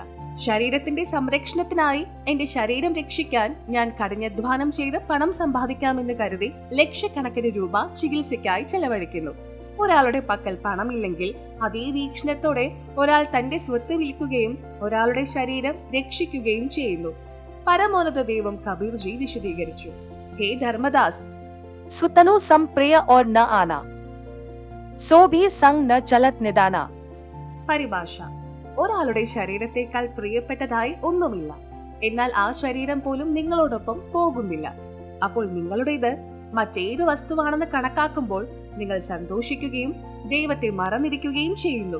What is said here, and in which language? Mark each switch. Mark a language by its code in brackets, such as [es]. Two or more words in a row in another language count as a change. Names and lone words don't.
[ml] ശരീരത്തിന്റെ സംരക്ഷണത്തിനായി എന്റെ ശരീരം രക്ഷിക്കാൻ ഞാൻ കഠിനാധ്വാനം ചെയ്ത് പണം സമ്പാദിക്കാമെന്ന് കരുതി ലക്ഷക്കണക്കിന് രൂപ ചികിത്സയ്ക്കായി ചെലവഴിക്കുന്നു. ഒരാളുടെ പക്കൽ പണമില്ലെങ്കിൽ അതേ വീക്ഷണത്തോടെ ഒരാൾ തന്റെ സ്വത്ത് വിൽക്കുകയും ഒരാളുടെ ശരീരം രക്ഷിക്കുകയും ചെയ്യുന്നു. പരമോന്നത ദൈവം കബീർജി വിശദീകരിച്ചു. ഹേ ധർമ്മദാസ്, [hi] स्वतनु संप्रिय और न आना, सो भी संग न चलत निदाना. [ml] പരിഭാഷ: ഒരാളുടെ ശരീരത്തെക്കാൾ പ്രിയപ്പെട്ടതായി ഒന്നുമില്ല, എന്നാൽ ആ ശരീരം പോലും നിങ്ങളോടൊപ്പം പോകുന്നില്ല. അപ്പോൾ നിങ്ങളുടേത് മറ്റേത് വസ്തുവാണെന്ന് കണക്കാക്കുമ്പോൾ നിങ്ങൾ സന്തോഷിക്കുകയും ദൈവത്തെ മറന്നിരിക്കുകയും ചെയ്യുന്നു.